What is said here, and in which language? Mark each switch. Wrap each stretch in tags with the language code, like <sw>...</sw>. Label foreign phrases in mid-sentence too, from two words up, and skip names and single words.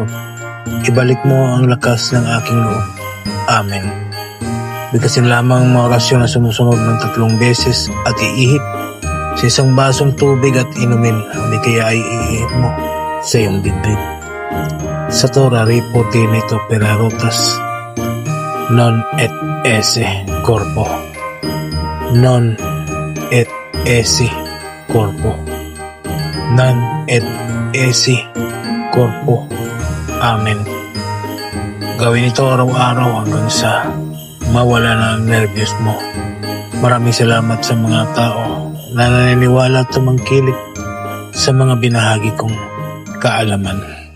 <tl>Ibalik mo ang lakas ng aking loob. Amen. Bigkasin lamang ang mga orasyon na sumusunod ng 3 beses at iihip sa isang basong tubig at inumin, hindi kaya ay iihip mo sa iyong dibdib.</tl> <la>Sa Torah ripote nito perarotas non et esse corpo, non et esse corpo, non et esse corpo.</la> <tl>Amen. Gawin ito araw-araw hanggang sa mawala na ang nervyos mo. Maraming salamat sa mga tao na naniniwala at tumangkilik sa mga binahagi kong kaalaman.</tl>